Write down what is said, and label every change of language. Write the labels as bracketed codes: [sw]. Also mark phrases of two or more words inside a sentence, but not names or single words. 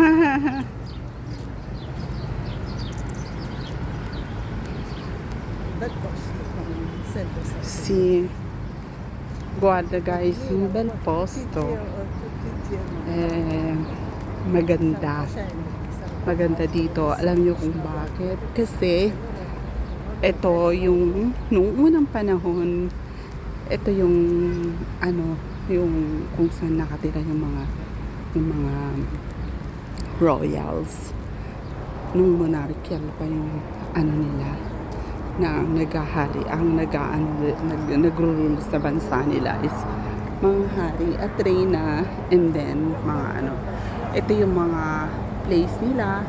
[it] Bel posto, sempre stato bello. Sì. Guarda guys, un Cammina bel proprio posto. tutti insieme. Eh, Stanno [tl] maganda. [it] facendo, stanno [tl] Maganda [it] preparando [tl] dito. [it] questi [tl] Alam niyo kung [it] lavori. [tl] bakit? Kasi [it] Allora, [tl] ito yung nung unang panahon, ito yung ano, yung kung saan nakatira yung mga royals nung monarchical pa yung ano nila na ang naghahari, ang nagro-rule sa bansa nila is mga hari at reyna, [en] and then [tl] mga ano, ito yung mga place nila.